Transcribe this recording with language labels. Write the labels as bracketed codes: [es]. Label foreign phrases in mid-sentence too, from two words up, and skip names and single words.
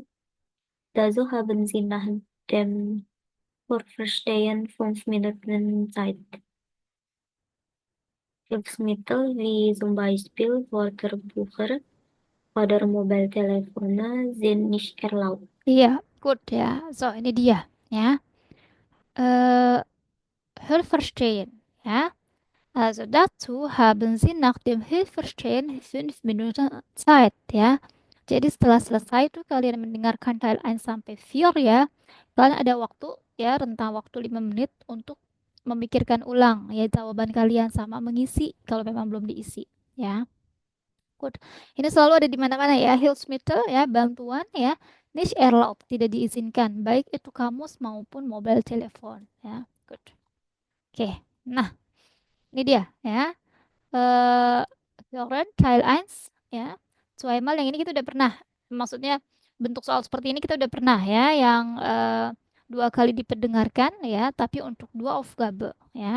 [de] Dazu haben Sie nach dem Vorverstehen 5 Minuten Zeit. Hilfsmittel wie zum Beispiel Wörterbucher oder Mobiltelefone sind nicht erlaubt. [id] Iya, gut ya. So, ini dia. Ya. [de] Äh, Hörverstehen. Ja. Also dazu haben Sie nach dem Hörverstehen 5 Minuten Zeit, [id] ya. Jadi setelah selesai itu kalian mendengarkan Teil 1 sampai 4 ya, kalian ada waktu ya, rentang waktu 5 menit untuk memikirkan ulang ya jawaban kalian sama mengisi kalau memang belum diisi, ya. Good. Ini selalu ada di mana-mana ya, Hilfsmittel ya, bantuan ya. [de] Nicht erlaubt, [id] tidak diizinkan, baik itu kamus maupun mobile telepon ya. Good. Oke. Nah, ini dia ya. Eh Lauren, Trial 1 ya. Zweimal yang ini kita udah pernah. Maksudnya bentuk soal seperti ini kita udah pernah ya, yang 2 kali diperdengarkan ya, tapi untuk 2 Aufgabe ya.